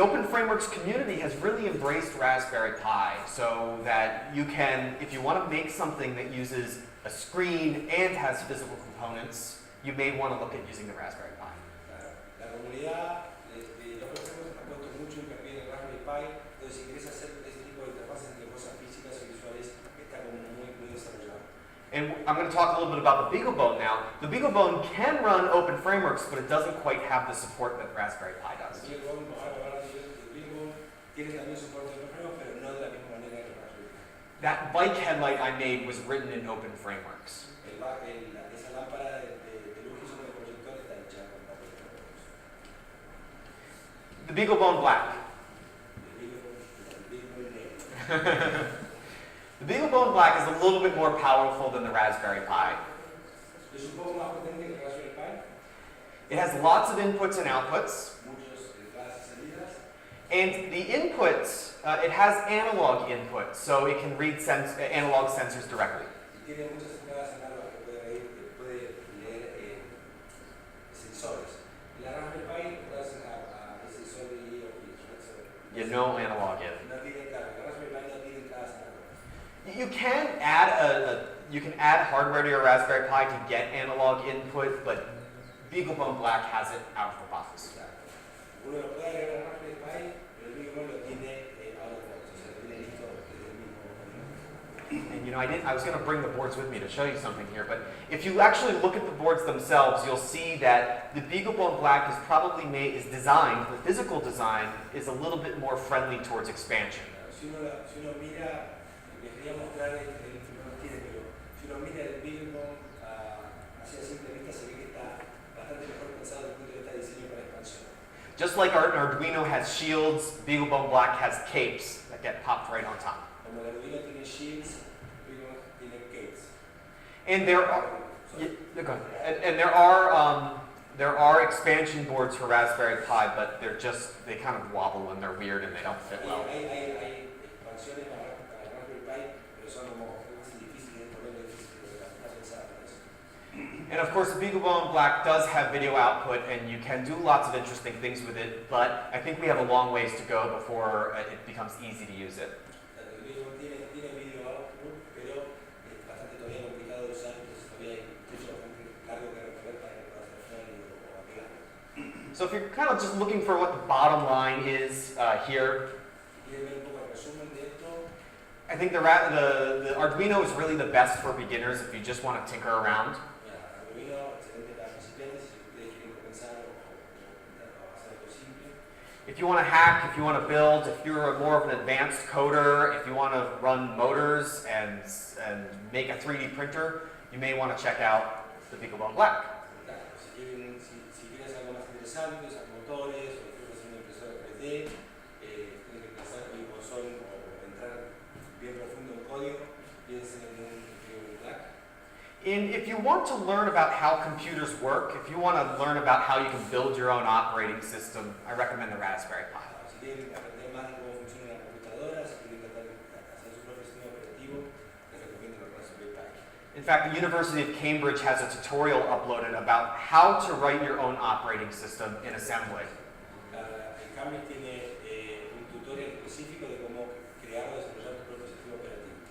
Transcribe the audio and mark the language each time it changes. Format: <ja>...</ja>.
<en>Frameworks community has really embraced Raspberry Pi so that you can, if you want to make something that uses a screen and has physical components, you may want to look at using the Raspberry Pi.</en> <es>La comunidad de los profesores ha puesto mucho hincapié en el Raspberry Pi, entonces si quieres hacer este tipo de interfaces entre cosas físicas y visuales, está como muy desarrollado.</es> <en>And I'm going to talk a little bit about the BeagleBone now. The BeagleBone can run Open Frameworks, but it doesn't quite have the support that Raspberry Pi does.</en> <es>El BeagleBone tiene también soporte de Open Frameworks, pero no de la misma manera que el Raspberry Pi.</es> <en>That bike headlight I made was written in Open Frameworks.</en> <es>Esa lámpara de luz que hizo con el proyector está hecha con Open Frameworks.</es> <en>The BeagleBone Black.</en> <es>El BeagleBone negro.</es> <en>The BeagleBone Black is a little bit more powerful than the Raspberry Pi.</en> <es>Es un poco más potente que el Raspberry Pi.</es> <en>It has lots of inputs and outputs.</en> <es>Muchas entradas y salidas.</es> <en>And the inputs, it has analog input, so it can read analog sensors directly.</en> <es>Y tiene muchas entradas análogas que puede leer sensores. Y la Raspberry Pi puede hacer a sensor de IoT.</es> <en>You know analog in.</en> <es>No tiene, claro, la Raspberry Pi no tiene entradas análogas.</es> <en>You can add you can add hardware to your Raspberry Pi to get analog input, but BeagleBone Black has it out of the box.</en> <es>Uno lo puede agregar a la Raspberry Pi, pero el BeagleBone lo tiene</es> <en>out of the box,</en> <es>o sea, lo tiene listo desde el mismo.</es> <en>And you know, I was going to bring the boards with me to show you something here, but if you actually look at the boards themselves, you'll see that the BeagleBone Black is probably designed, the physical design is a little bit more friendly towards expansion.</en> <es>Si uno mira, les quería mostrar no lo tiene, pero si uno mira el BeagleBone hacia simple vista se ve que está bastante mejor pensado desde el punto de vista de diseño para expansión.</es> <en>Just like our Arduino has shields, BeagleBone Black has capes that get popped right on top.</en> <es>Como el Arduino tiene shields, el BeagleBone tiene gates.</es> <en>And there are expansion boards for Raspberry Pi, but they kind of wobble and they're weird and they don't fit well.</en> <es>Hay expansiones para Raspberry Pi, pero son como difíciles de poner, difíciles de pensar para eso.</es> <en>And of course, the BeagleBone Black does have video output, and you can do lots of interesting things with it, but I think we have a long ways to go before it becomes easy to use it.</en> <es>El BeagleBone tiene</es> <en>video output,</en> <es>pero es bastante todavía complicado de usar, entonces todavía hay mucho bastante cargo que recorrer para que pueda ser friendly o amigable.</es> <en>So if you're kind of just looking for what the bottom line is here,</en> <es>¿Quieren ver un poco el resumen de esto?</es> <en>I think the Arduino is really the best for beginners if you just want to tinker around.</en> <es>Arduino, excelente para principiantes, si ustedes quieren comenzar o hacer algo simple.</es> <en>If you want to hack, if you want to build, if you're more of an advanced coder, if you want to run motors and make a 3D printer, you may want to check out the BeagleBone Black.</en> <es>Si quieres algo más interesante, usar motores o quieres hacer una impresora 3D, tienes que pensar en console o entrar bien profundo en código, piensen en un Black.</es> <en>And if you want to learn about how computers work, if you want to learn about how you can build your own operating system, I recommend the Raspberry Pi.</en> <es>Si quieren aprender más de cómo funciona una computadora, si quieren tratar de hacer su propio sistema operativo, les recomiendo el Raspberry Pi.</es> <en>In fact, the University of Cambridge has a tutorial uploaded about how to write your own operating system in assembly.</en> <es>El Cambridge tiene un tutorial específico de cómo crear o desarrollar tu propio sistema operativo.</es>